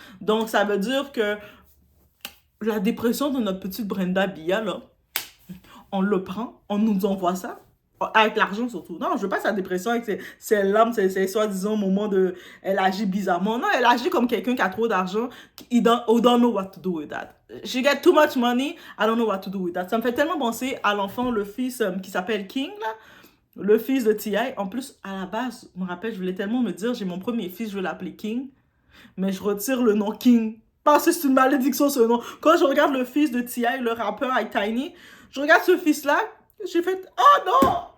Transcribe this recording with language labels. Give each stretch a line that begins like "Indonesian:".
French: Donc, ça veut dire que la dépression de notre petite Brenda Bia, là, on le prend, on nous envoie ça. Avec l'argent surtout. Non, je veux pas sa dépression avec ses larmes, ses soi-disant moments de... Elle agit bizarrement. Non, elle agit comme quelqu'un qui a trop d'argent.
English: Don't know what to do with that. She get too much money, I don't know what to do with that.
French: Ça me fait tellement penser à l'enfant, le fils qui s'appelle King, là. Le fils de T.I. En plus, à la base, je me rappelle, je voulais tellement me dire, j'ai mon premier fils, je vais l'appeler King. Mais je retire le nom King. Parce que c'est une malédiction, ce nom. Quand je regarde le fils de T.I., le rappeur avec Tiny, je regarde ce fils-là, j'ai fait, oh non!